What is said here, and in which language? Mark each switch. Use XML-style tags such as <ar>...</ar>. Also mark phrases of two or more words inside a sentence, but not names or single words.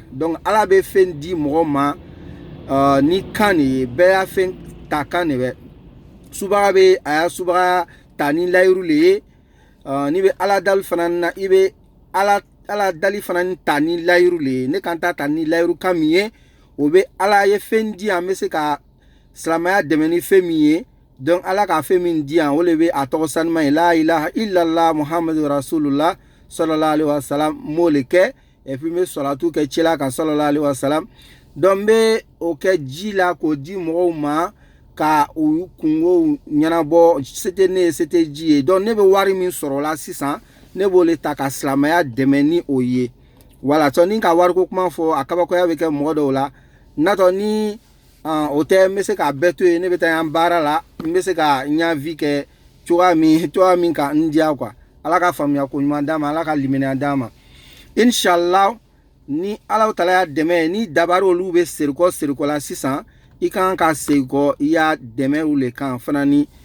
<bm>donc ala bɛ fɛn di mɔgɔ ma ni kan de ye bɛɛ y'a fɛn ta kan de bɛ subaga bɛ a y'a subaga ta ni layiru le ye n'i bɛ ala dali fana na i bɛ ala dali fana ta ni layiru le ye ne kan ta ni layiru kan min ye o bɛ ala ye fɛn di yan n bɛ se ka silamɛya dɛmɛ ni fɛn min ye donc ala ka fɛn min di yan o de bɛ a tɔgɔ sanuma ye</bm> <ar>لا إله إلا الله محمد رسول الله صلى الله عليه وسلم</ar> <bm>m'o le kɛ</bm> <fr>et puis</fr> <bm>n bɛ salatu kɛ cila kan</bm> <ar>صلى الله عليه وسلم</ar> <bm>donc n bɛ o kɛ ji la k'o di mɔgɔw ma ka u kungow ɲɛnabɔ se tɛ ne ye se tɛ ji ye donc ne bɛ wari min sɔrɔ o la sisan ne b'o le ta ka silamɛya dɛmɛ ni o ye voilà tɔ ni ka wariko kuma fɔ a kabakoya bɛ kɛ mɔgɔ dɔw la natɔ ni o tɛ n bɛ se k'a bɛɛ to yen ne bɛ taa yan baara la n bɛ se ka n ɲa vi kɛ cogoya min ka n diya quoi ala ka faamuya ko ɲuman d'a ma ala ka limaniya d'a ma inshallah ni ala taala y'a dɛmɛ ni dabari olu bɛ serikɔ la sisan i kan ka segin i y'a dɛmɛ o le kan fana ni</bm>